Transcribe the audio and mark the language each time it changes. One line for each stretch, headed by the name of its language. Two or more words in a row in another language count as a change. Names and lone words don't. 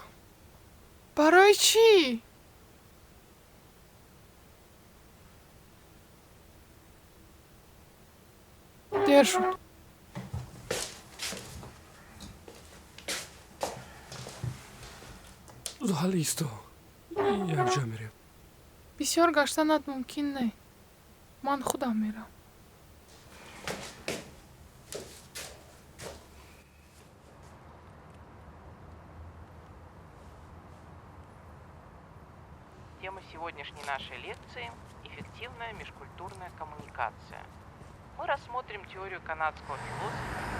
Tajik: барои чӣ? дер шуд. зуҳал исто. якҷо мерем. бисёр гаштанат мумкин не. ман худам мерам.
Russian: Тема сегодняшней нашей лекции – эффективная межкультурная коммуникация. Мы рассмотрим теорию канадского философа.